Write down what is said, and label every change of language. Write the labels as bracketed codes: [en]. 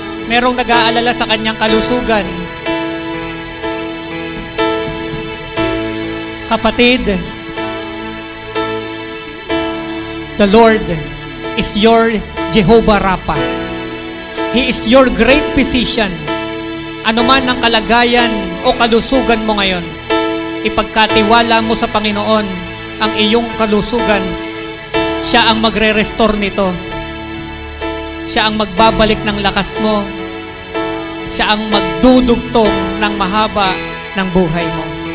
[tl] Merong nag-aalala sa kanyang kalusugan. [en] Kapatid, the Lord is your Jehovah Rapha. He is your great physician. [tl] Ano man ang kalagayan o kalusugan mo ngayon, ipagkatiwala mo sa Panginoon ang iyong kalusugan. Siya ang magre-restore nito. Siya ang magbabalik ng lakas mo. Siya ang magdudugtong ng mahaba ng buhay mo.